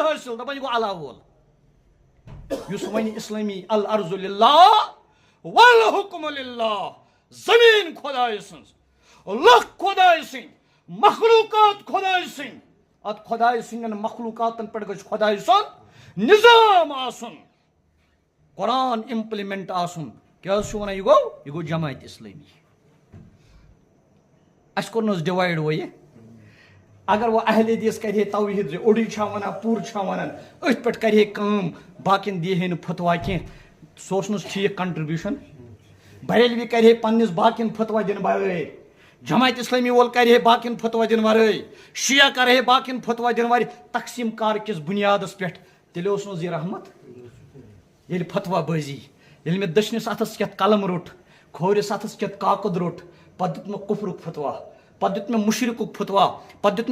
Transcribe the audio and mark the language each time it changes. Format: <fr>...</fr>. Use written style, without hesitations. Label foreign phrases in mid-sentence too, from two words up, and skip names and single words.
<ks>حٲصِل دپان یہِ گوٚو اللہ وول یُس وَنہِ اسلٲمی</ks> <ar>الارض للہ والحکم للہ</ar> <ks>زمیٖن خۄداے سٕنٛز لُکھ خۄداے سٕنٛدۍ مخلوٗقات خۄداے سٕنٛدۍ اتھ خۄداے سٕنٛدٮ۪ن مخلوٗقاتن پٮ۪ٹھ گژھِ خۄداے سُنٛد نظام آسُن قرآن امپلمنٹ آسُن کیٛاہ حظ چھُ وَنان یہِ گوٚو جماعت اسلٲمی اَسہِ کوٚر نہٕ حظ ڈِوایڈ وۄنۍ یہِ اگر وۄنۍ اہلِ حدیٖث کرِ ہے توحیٖد اوٚڑُے چھا وَنان پوٗرٕ چھا وَنان أتھۍ پٮ۪ٹھ کرِ ہے کٲم باقین دی ہے نہٕ فتوا کینٛہہ سُہ اوس نہٕ حظ ٹھیٖک کنٹربیوٗشن بریلوی کرِ ہے پننِس باقین فتوا دِنہٕ ورٲے جماعت اسلامی وول کرِ ہے باقین فتوا دِنہٕ ورٲے شِیا کرِ ہے باقین فتوا دِنہٕ ورٲے تقسیٖم کار کِس بُنیادس پٮ۪ٹھ تیٚلہِ اوس نہٕ حظ یہِ رحمت ییٚلہِ فتوا بٲزی ییٚلہِ مےٚ دٔچھنِس اتھس کٮ۪تھ قلم روٚٹ کھوورِس اتھس کٮ۪تھ کاکُد روٚٹ پتہٕ دیُت مےٚ کُفرُک فتوا پتہٕ دیُت مےٚ مُشرِکُک فتوا پتہٕ دیُت</ks>